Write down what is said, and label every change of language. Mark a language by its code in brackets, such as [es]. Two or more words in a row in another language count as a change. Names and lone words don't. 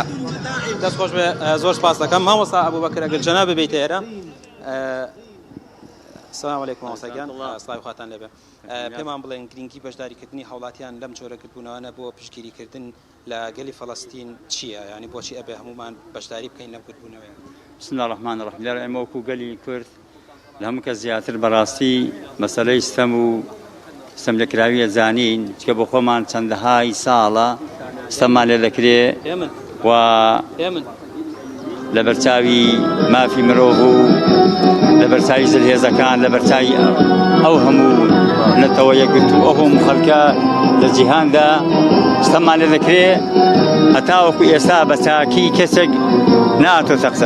[ckb] دەست خۆش بێ زۆر سپاس دەکەم مامۆستا ئەبوبەکر ئەگەر جەناب ببیتە ئێرە. [ar] سلام علیکم [ckb] مامۆستاگیان سڵاوی خواتان لێبێ. پێمان بڵێن گرنگی بەشداریکردنی هاوڵاتیان لەم جۆرە کردبوونەوەنە بۆ پشتگیریکردن لە گەلی فەلەستین چییە ینی بۆچی ئەبێ هەمومان بەشداری بکەین لەم کردبوونەوەیە. [ar] بسم الله الرحمن الرحیم. [ckb] لێرە ئێمە وەکو گەلی کورد لە هەموو کەس زیاتر بەڕاستی مەسەلەی ستەم و ستەملێکراویە زانین چکە بۆ خۆمان چەندەهای ساڵە ستەممان لێ دەکرێ و لە بەرچاوی مافی مرۆڤ و لە بەرچاوی زلهێزەکان لە بەرچاوی ئەو هەموو نەتەوە یەکگرتو ئەو هەموو خەڵکە لە جیهاندا ستەممان لێ دەکرێ هەتا وەکو ئێستا بە چاکی کەسێک ناتۆتە قسە.